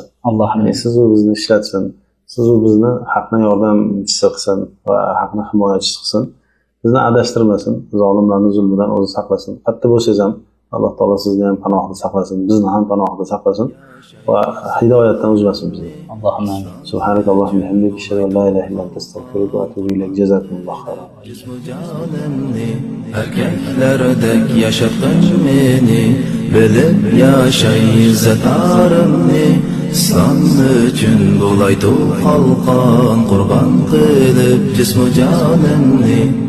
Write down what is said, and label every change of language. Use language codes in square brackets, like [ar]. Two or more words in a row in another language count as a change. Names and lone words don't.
[uz] Allohim siz va bizni ishlatsin. Siz va bizni haqning yordamchisi qilsin va haqni himoyachisi qilsin. Bizni adashtirmasin, zolimlarning zulmidan o'zi saqlasin. Katta bo'lsangiz ham Alloh taolo sizni ham panohida saqlasin, bizni ham panohida saqlasin va hidoyatdan uzmasin bizni. [ar] اللهم آمين. سبحانك اللهم حمدك, أشهد أن لا إله إلا أنت أستغفرك وأتوب إليك. جزاكم الله خيرا. [uz] Erkaklardek yashatgan meni bilib yashay izzatarimni islom uchun bo'laytu qalqon qurbon qilib jismu jonimni